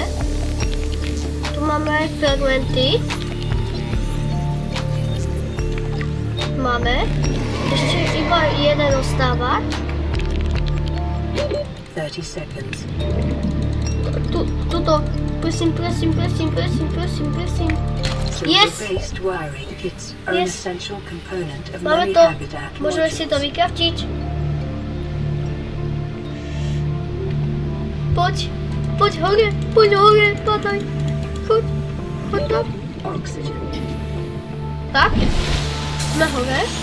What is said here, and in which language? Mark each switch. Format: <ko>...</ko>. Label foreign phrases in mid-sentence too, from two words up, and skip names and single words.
<sk>Tu máme aj fragmenty. Máme. Ešte iba jeden ostáva. 30 seconds. Tuto. Prosím. Yes!</sk> <en>Silver-based wiring, it's an Yes. essential component of</en> <sk>Máme</sk> <en>many</en> <sk>to.</sk> <en>habitat</en> <sk>Môžeme si to</sk> <en>modules.</en> <sk>vykraftiť. Poď hore, padaj. Choď tam. Oxygen. Tak. Sme hore.</sk>